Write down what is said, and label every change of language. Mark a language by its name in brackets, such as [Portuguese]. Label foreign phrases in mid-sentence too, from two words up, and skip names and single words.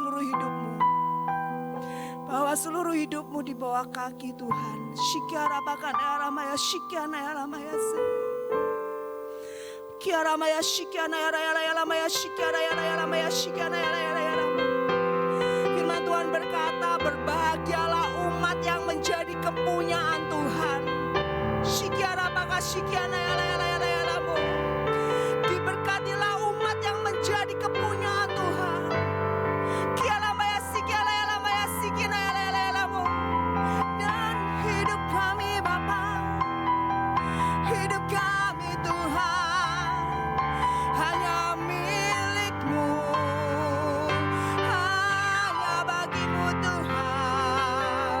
[Indonesian] hidupmu. Bahwa seluruh hidupmu di bawah kaki Tuhan. Shikiara bakan aramaya shikiana aramaya se. Kiara maya shikiana aramaya shikiana aramaya shikiana aramaya. Firman Tuhan berkata, berbahagialah umat yang menjadi kepunyaan Tuhan. Shikiara bakan shikiana aramaya. Diberkatilah umat yang menjadi kepunyaan Tuhan. Dan hidup kami Bapa, hidup kami Tuhan, hanya milik-Mu, hanya bagi-Mu Tuhan.